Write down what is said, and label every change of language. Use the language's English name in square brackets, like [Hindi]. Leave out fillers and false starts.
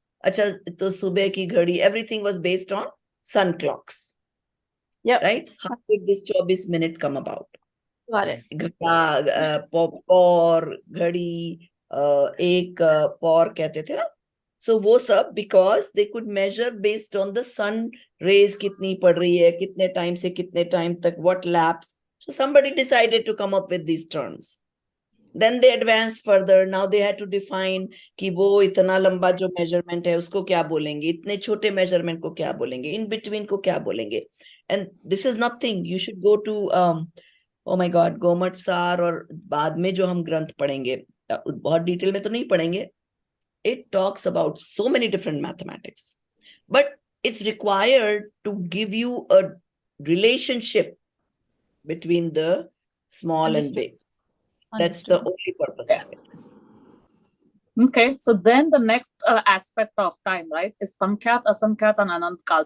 [Hindi] अच्छा, तो सुबह की घड़ी, [English] Everything was based on sun clocks, right? How did this 24 minute come about? [Hindi] घड़ा, पौर, घड़ी, एक पौर कहते थे ना. [English] So [Hindi] वो सब [English] because they could measure based on the sun rays [Hindi] कितनी पड़ रही है, कितने टाइम से कितने टाइम तक, [English] what lapse. So somebody decided to come up with these terms. Then they advanced further. Now they had to define [Hindi] कि वो इतना लंबा जो measurement है उसको क्या बोलेंगे, इतने छोटे measurement को क्या बोलेंगे, [English] in between [Hindi] को क्या बोलेंगे. [English] And this is nothing. You should go to oh my God, [Hindi] Gomat सार, और बाद में जो हम ग्रंथ पढ़ेंगे बहुत डिटेल में तो नहीं पढ़ेंगे. [English] It talks about so many different mathematics, but it's required to give you a relationship between the small and big. That's the only purpose of it. Okay, so then the next aspect of time, right, is Samkhyat, Asamkhyat, and Anantkal.